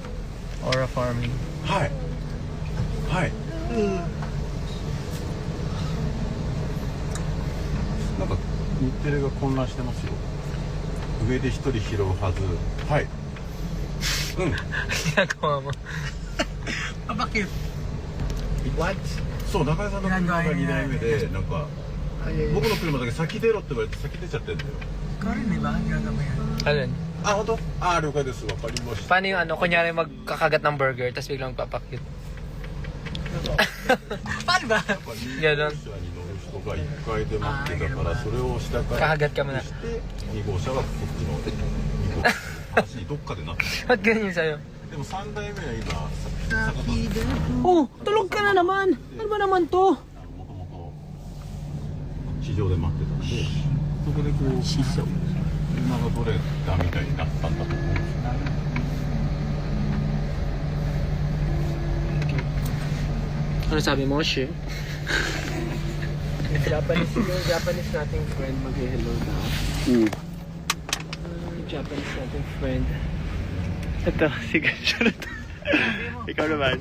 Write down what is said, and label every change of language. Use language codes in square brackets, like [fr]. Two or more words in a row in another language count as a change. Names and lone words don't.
[en] Aura farming. [ja] はいはいなんか日テレが混乱してますよ上で一人拾うはずはいうん [tl] Ginagawa mo. Bakit? [en] What? [ja] そう中井さんの車が2台目でなんか僕の車だけ先出ろって言われて先出ちゃってんだよ [tl] Ikaw rin, di ba? Ginagawa yan. Alin? [ja] あ本当あ了解ですわかりました [tl] Paano yung ano, kunyari magkakagat ng burger, tapos biglang magpapakit. Paano ba? [ja] やっぱり [tl] Ganon [ja] 2号車に乗る人が1階で待ってたからそれを下から [tl] Kakagat ka muna. [ja] して2号車がこっちの2号車の橋にどっかでなってる [tl] Ba't ganyan sa'yo? [ja] でも3台目は今坂田 [tl] Oh, tulog ka na naman! Ano ba naman to? [ja] もともと地上で待ってたんでそこでこう車が取れたみたいになったんだと思うんですよ [tl] Ano sabi mo, Shi? Japanese nating friend mag-hello na. Japanese nating friend. Ito, si Gansha na to. Ikaw naman.